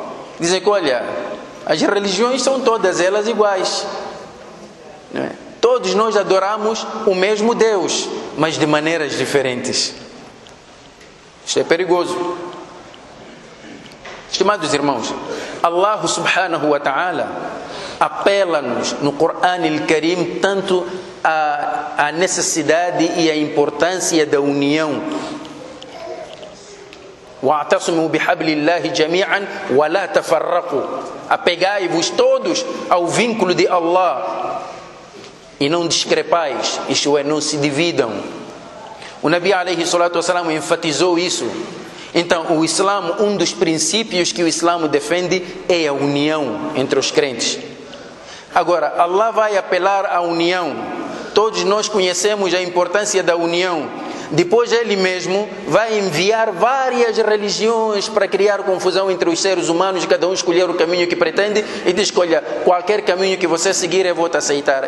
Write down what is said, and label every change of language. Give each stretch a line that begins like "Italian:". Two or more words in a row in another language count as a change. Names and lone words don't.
Portuguese: Dizem que, olha, as religiões são todas elas iguais. Não é? Todos nós adoramos o mesmo Deus, mas de maneiras diferentes. Isto é perigoso. Estimados irmãos, Allah
Arabic: سبحانه وتعالى
Portuguese: apela-nos no Corão al-Karim tanto à necessidade e à importância da união.
Arabic: وَاعْتَصِمُوا بِحَبْلِ اللَّهِ جَمِيعًا وَلَا تَفَرَّقُوا.
Portuguese: Apegai-vos todos ao vínculo de Allah e não discrepais, isto é, não se dividam. O Nabi
Arabic: عليه الصلاة والسلام
Portuguese: enfatizou isso. Então, o Islã, um dos princípios que o Islã defende é a união entre os crentes. Agora, Allah vai apelar à união. Todos nós conhecemos a importância da união. Depois Ele mesmo vai enviar várias religiões para criar confusão entre os seres humanos, cada um escolher o caminho que pretende e diz, olha, qualquer caminho que você seguir eu vou te aceitar.